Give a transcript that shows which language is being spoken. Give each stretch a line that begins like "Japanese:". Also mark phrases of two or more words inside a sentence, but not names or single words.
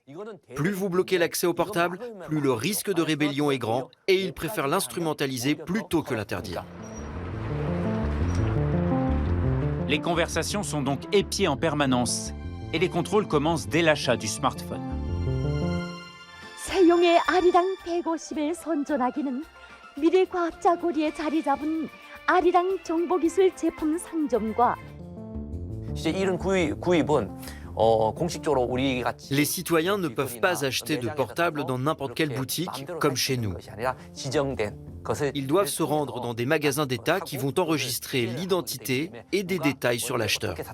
French: Plus vous bloquez l'accès au portable, plus le risque de rébellion est grand, et ils préfèrent l'instrumentaliser plutôt que l'interdire. Les conversations sont donc épiées en permanence, et les contrôles commencent dès l'achat du smartphone.
Korean: 세용의 아리랑 150을 선전하기는 미래 과학자 고리에 자리 잡은 아리랑 정보기술 제품 상점과
French: Les citoyens ne peuvent pas acheter de portable dans n'importe quelle boutique, comme chez nous. Ils doivent se rendre dans des magasins d'État qui vont enregistrer l'identité et des détails sur l'acheteur.